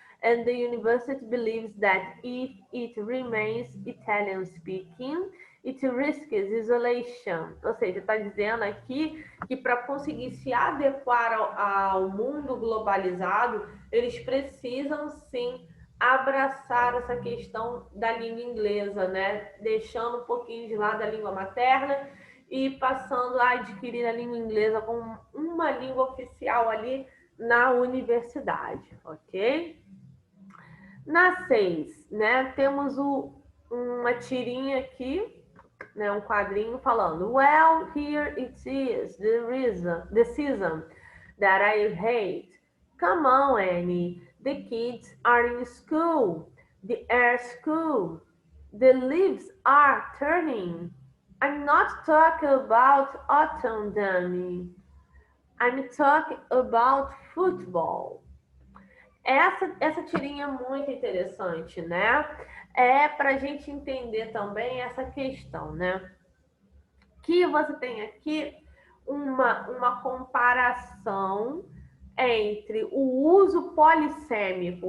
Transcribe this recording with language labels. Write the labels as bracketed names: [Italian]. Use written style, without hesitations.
[English] And the university believes that if it remains Italian speaking, it risks isolation. [Portuguese] Ou seja, está dizendo aqui que para conseguir se adequar ao mundo globalizado, eles precisam sim abraçar essa questão da língua inglesa, né? Deixando um pouquinho de lado a língua materna e passando a adquirir a língua inglesa como uma língua oficial ali na universidade, ok? Na 6, né, temos uma tirinha aqui, né, um quadrinho falando: [English] well, here it is, the season that I hate. Come on, Annie, the kids are in school, the air school, the leaves are turning. I'm not talking about autumn, Danny. I'm talking about football. [Portuguese] Essa tirinha é muito interessante, né? É para a gente entender também essa questão, né? Que você tem aqui uma comparação entre o uso polissêmico.